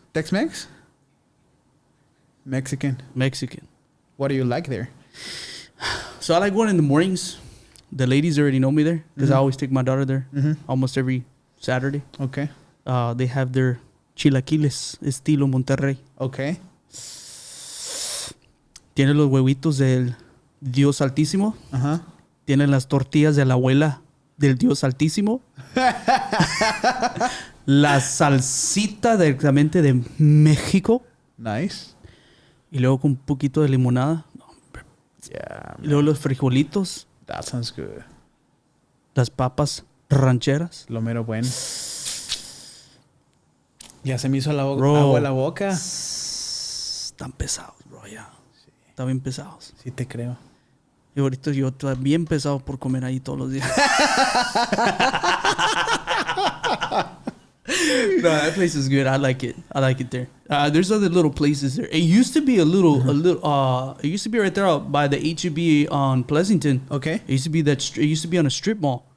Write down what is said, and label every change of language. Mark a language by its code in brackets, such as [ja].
[en] Tex-Mex? Mexican. Mexican. What do you like there? So I like going in the mornings. The ladies already know me there because I always take my daughter there almost every Saturday. Okay. They have their chilaquiles [es] estilo Monterrey. [en] Okay. [es] Tiene los huevitos del Dios Altísimo. Uh-huh. Tienen las tortillas de la abuela del Dios Altísimo. La salsita directamente de México. [en] Nice. [es] Y luego con un poquito de limonada. [en] Yeah. [es] Y luego los frijolitos. [en] That sounds good. [es] Las papas rancheras. Lo mero bueno. Ya se me hizo la [en] Bro. [es] agua en la boca. Están pesados, bro, ya. Están bien pesados. Sí te creo. Y ahorita yo estoy bien pesado por comer ahí todos los días. [en] No, that place is good. I like it. I like it there. There's other little places there. It used to be it used to be right there out by the HEB on Pleasanton. Okay. It used to be it used to be on a strip mall.